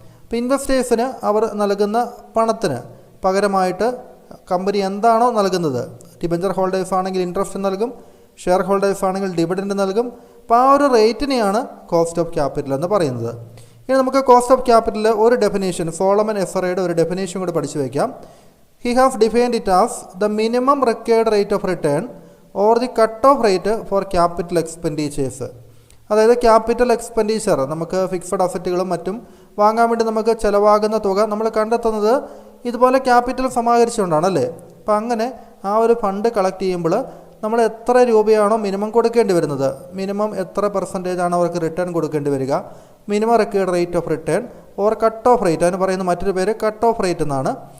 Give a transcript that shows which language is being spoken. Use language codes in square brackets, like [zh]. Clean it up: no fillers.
[ml] ഇപ്പോൾ ഇൻവെസ്റ്റേഴ്സിന് അവർ നൽകുന്ന പണത്തിന് പകരമായിട്ട് കമ്പനി എന്താണോ നൽകുന്നത്, ഡിബഞ്ചർ ഹോൾഡേഴ്സ് ആണെങ്കിൽ ഇൻട്രസ്റ്റ് നൽകും, ഷെയർ ഹോൾഡേഴ്സ് ആണെങ്കിൽ ഡിവിഡൻഡ് നൽകും. അപ്പോൾ ആ ഒരു റേറ്റിനെയാണ് കോസ്റ്റ് ഓഫ് ക്യാപിറ്റൽ എന്ന് പറയുന്നത്. ഇനി നമുക്ക് കോസ്റ്റ് ഓഫ് ക്യാപിറ്റൽ ഒരു ഡെഫിനേഷൻ, സോളമൻ എസറയുടെ ഒരു ഡെഫിനേഷൻ കൂടി പഠിച്ചു വയ്ക്കാം. [en] He has defined it as the minimum required rate of return or the cut-off rate for capital expenditures. [ml] അതായത് ക്യാപിറ്റൽ എക്സ്പെൻഡിച്ചർ, നമുക്ക് ഫിക്സഡ് അസറ്റുകളും മറ്റും വാങ്ങാൻ വേണ്ടി നമുക്ക് ചിലവാകുന്ന തുക നമ്മൾ കണ്ടെത്തുന്നത് ഇതുപോലെ ക്യാപിറ്റൽ സമാഹരിച്ചുകൊണ്ടാണല്ലേ. അപ്പോൾ അങ്ങനെ ആ ഒരു ഫണ്ട് കളക്ട് ചെയ്യുമ്പോൾ നമ്മൾ എത്ര രൂപയാണോ മിനിമം കൊടുക്കേണ്ടി വരുന്നത്, മിനിമം എത്ര പെർസെൻറ്റേജാണ് അവർക്ക് റിട്ടേൺ കൊടുക്കേണ്ടി വരിക, [en] minimum required rate of return or cut off rate, [ml] അതിന് പറയുന്ന മറ്റൊരു പേര് കട്ട് ഓഫ് റേറ്റ് എന്നാണ്.